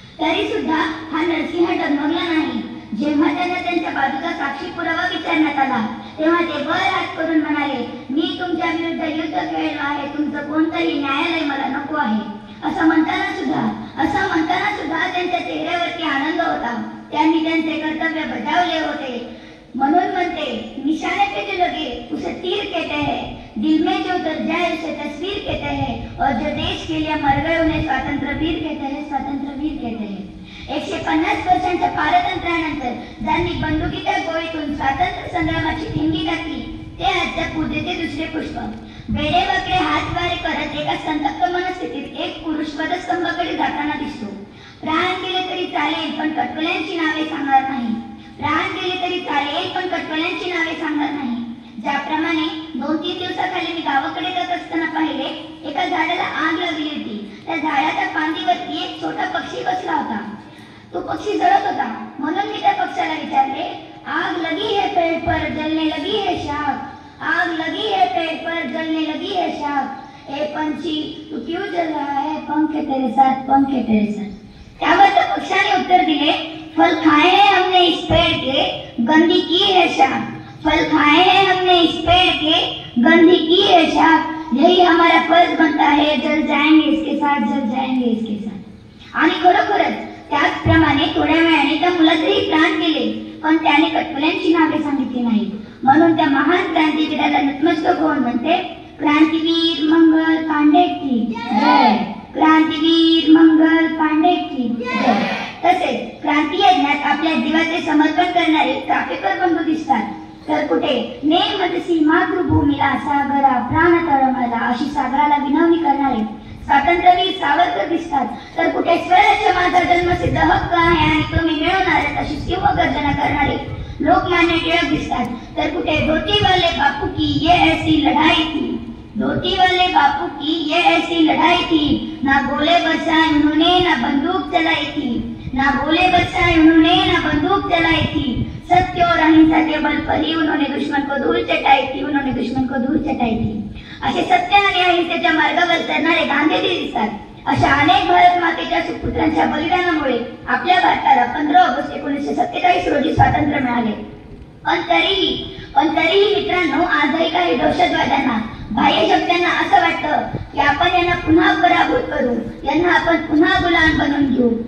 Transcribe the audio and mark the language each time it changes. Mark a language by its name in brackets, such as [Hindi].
[Marathi] तरी सुद्धा हा नरसिंह डगमगला नाही. जेव्हा त्यांना त्यांच्या बाजूचा साक्षी पुरावा विचारण्यात आला तेव्हा ते वर हात करून म्हणाले, मी तुमच्या विरुद्ध युद्ध खेळलो आहे, तुमचं कोणतंही न्यायालय मला नको आहे. असं म्हणताना सुद्धा त्यांच्या चेहऱ्यावरती आनंद होता. त्यांनी त्यांचे कर्तव्य बजावले होते. म्हणून म्हणते, [Hindi] निशाने पे जो लगे उसे तीर कहते हैं, दिल में जो उतर जाए उसे तस्वीर कहते हैं, और जो देश के लिए मर गए उन्हें स्वातंत्र्यवीर कहते हैं, स्वातंत्र्यवीर कहते हैं. [Marathi] 150 वर्षांच्या पारतंत्र्यानंतर ज्यांनी बंदुकीच्या गोळीतून स्वातंत्र्य संग्रामाची ठिणगी टाकली ते आजच्या पूजेचे दुसरे पुष्प. वेडेवाकडे हात वारे करत एका संतप्त मनस्थितीत एक पुरुष वधस्तंभाकडे जाताना दिसतो. प्राण गेले तरी चालेल पण कटकल्यांची नावे सांगणार नाही. प्राण गेले तरी चालेल पण कटकल्यांची नावे सांगणार नाही. ज्याप्रमाणे 2-3 दिवसाखाली मी गावाकडे जात असताना पाहिले, एका झाडाला आग लागली होती. त्या झाडाच्या फांदीवरती एक छोटा पक्षी बसला होता. तो पक्षी जळत होता. म्हणून मी त्या पक्षाला विचारले, [Hindi] आग लगी है पेड़ पर जलने लगी है शाख, आग लगी है पेड़ पर जलने लगी है शाख, ए पंछी तू क्यों जल रहा है, पंखे तेरे साथ, पंखे तेरे साथ. [Marathi] त्यावर त्या पक्षाने उत्तर दिले, [Hindi] फल खाए हैं हमने इस पेड़ के, गंदी की है शाख, फल खाए हैं हमने इस पेड़ के, गंदी की है शाख, यही हमारा फर्ज बनता है, जल जाएंगे इसके साथ, जल जाएंगे इसके साथ. [Marathi] आणि खरोखरच त्याचप्रमाणे थोड्या वेळाने त्या मुलाचेही प्राण गेले, पण त्याने कटकल्यांची नावे सांगितली नाहीत. म्हणून त्या महान क्रांतीवीराला नतमस्तक होऊन म्हणते, [Hindi] क्रांतीवीर मंगल पांडे की जय, क्रांतीवीर मंगल पांडे की जय. [Marathi] तसेच क्रांती यज्ञात आपल्या जीवाचे समर्पण करणारे चाफेकर बंधू दिसतात. तर कुठे नेमतसी मातृभूमीला सागरा प्राण तळमळला अशी सागराला विनवणी करणारे स्वातंत्र्यवीर सावरकर दिसतात. तर कुठे स्वराज्य माझा जन्मसिद्ध हक्क आहे आणि तुम्ही मिळवणारच अशी सिंहगर्जना करणारे लोकमान्य टिळक दिसतात. तर कुठे [Hindi] धोती वाले बापू की ये ऐसी लढाई थी, धोती वाले बापू की ये ऐसी लड़ाई थी, ना गोले बरसाए उन्होंने ना बंदूक चलाई थी, ना गोले बरसाए उन्होंने ना बंदूक चलाई थी, सत्य और अहिंसा के बल पर ही उन्होंने दुश्मन को धूल चटाई थी, उन्होंने दुश्मन को धूल चटाई थी. [Marathi] असे सत्य आणि अहिंसेच्या मार्गावर चालणारे गांधीजी दिसतात. अशा अनेक भारत मातेच्या सुपुत्रांच्या बलिदानामुळे आपल्या भारताला 15 ऑगस्ट 1947 रोजी स्वातंत्र्य मिळाले. पण तरीही मित्रांनो, आजही काही दहशतवाद्यांना, बाह्य शक्तींना असं वाटतं की आपण यांना पुन्हा पराभूत करू, यांना आपण पुन्हा गुलाम बनवून घेऊ.